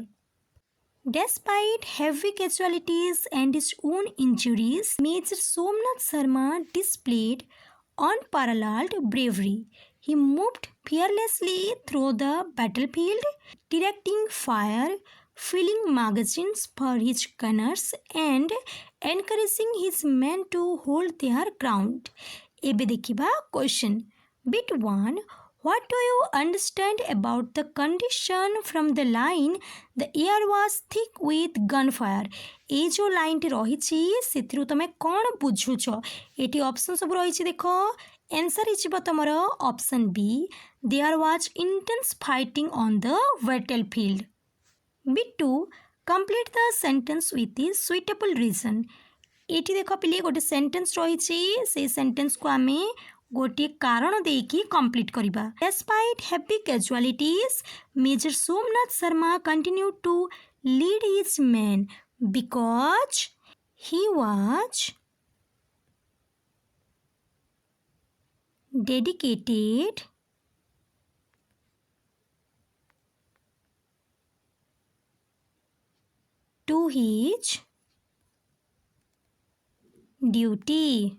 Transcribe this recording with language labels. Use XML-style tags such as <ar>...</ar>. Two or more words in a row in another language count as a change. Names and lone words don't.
<en>Despite heavy casualties and his own injuries, Major Somnath Sharma displayed unparalleled bravery. He moved fearlessly through the battlefield, directing fire, filling magazines for his gunners, and encouraging his men to hold their ground.</en> <or>ଏବେ ଦେଖିବା</or> <en>question. Bit 1. What do you understand about the condition from the line the air was thick with gunfire?</en> <or>এই ଯେଉଁ ଲାଇନ୍ଟି ରହିଛି ସେଥିରୁ ତୁମେ କ'ଣ ବୁଝୁଛ? ଏଠି ଅପସନ୍ ସବୁ ରହିଛି ଦେଖ ଆନ୍ସର୍ ହେଇଯିବ ତୁମର</or> <en>option B there was intense fighting on the battlefield. Bit 2. Complete the sentence with a suitable reason.</en> <or>ଏଠି ଦେଖ ପିଲେ ଗୋଟେ ସେଣ୍ଟେନ୍ସ ରହିଛି, ସେଇ ସେଣ୍ଟେନ୍ସକୁ ଆମେ ଗୋଟିଏ କାରଣ ଦେଇକି କମ୍ପ୍ଲିଟ୍ କରିବା।</or> <en>Despite heavy casualties, Major Somnath Sharma continued to lead his men because he was dedicated to his duty.</en>